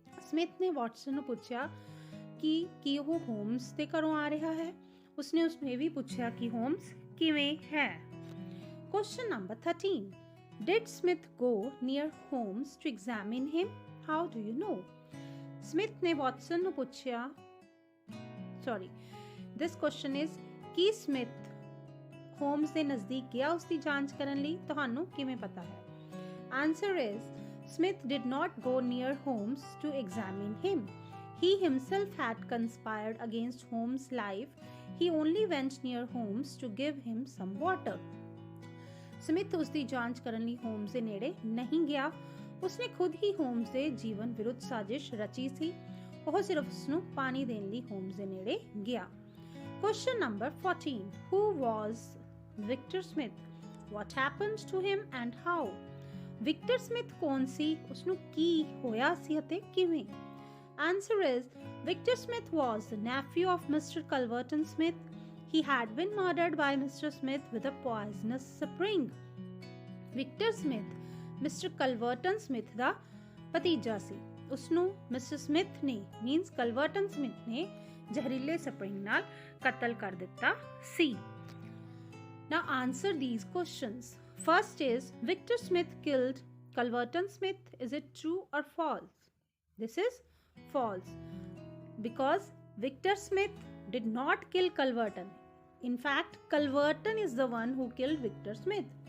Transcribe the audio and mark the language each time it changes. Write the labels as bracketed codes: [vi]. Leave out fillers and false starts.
[pa] Smith ਨੇ Watson ਨੂੰ ਪੁੱਛਿਆ ਕਿ ਕੀ ਉਹ ਹੋਮਸ ਦੇ ਘਰੋਂ ਆ ਰਿਹਾ ਹੈ। ਉਸਨੇ ਉਸ ਨੂੰ ਇਹ ਵੀ ਪੁੱਛਿਆ ਕਿ ਹੋਮਸ ਕਿਵੇਂ ਹੈ। [en] Question number 13. Did Smith go near Holmes to examine him? How do you know? [pa] Smith ਨੇ ਵਾਟਸਨ ਨੂੰ ਪੁੱਛਿਆ [en] this question is [pa] Ki Smith homes ਦੇ ਨਜ਼ਦੀਕ ਗਿਆ ਉਸ ਦੀ ਜਾਂਚ ਕਰਨ ਲਈ? ਤੁਹਾਨੂੰ ਕਿਵੇਂ ਪਤਾ ਹੈ? [en] Answer is Smith did not go near Holmes to examine him. He himself had conspired against Holmes' life. He only went near Holmes to give him some water. [pa] Smith ਉਸ ਦੀ ਜਾਂਚ ਕਰਨ ਲਈ ਹੋਮਸ ਦੇ ਨੇੜੇ ਨਹੀਂ ਗਿਆ। ਉਸਨੇ ਖੁਦ ਹੀ ਹੋਮਸ ਦੇ ਜੀਵਨ ਵਿਰੁੱਧ ਸਾਜ਼ਿਸ਼ ਰਚੀ ਸੀ। ਉਹ ਸਿਰਫ ਉਸ ਨੂੰ ਪਾਣੀ ਦੇਣ ਲਈ ਹੋਮਸ ਦੇ ਨੇੜੇ ਗਿਆ। [en] Question number 14. Who was Victor Smith? What happened to him and how? [pa] Victor Smith ਕੌਣ ਸੀ? ਉਸ ਨੂੰ ਕੀ ਹੋਇਆ ਸੀ ਅਤੇ ਕਿਵੇਂ? [en] Answer is Victor Smith was the nephew of Mr. Culverton Smith. He had been murdered by Mr. Smith with a poisonous spring. Victor Smith Mr. [pa] Culverton Smith ਦਾ ਭਤੀਜਾ ਸੀ। ਉਸ ਨੂੰ Mr. Smith ਨੇ means Culverton Smith ਨੇ ਜ਼ਹਿਰੀਲੇ spring ਨਾਲ ਕਤਲ ਕਰ ਦਿੱਤਾ ਸੀ। [en] Now answer these questions. First is Victor Smith killed Culverton Smith. Is it true or false? This is false because Victor Smith did not kill Culverton. In fact, Culverton is the one who killed Victor Smith.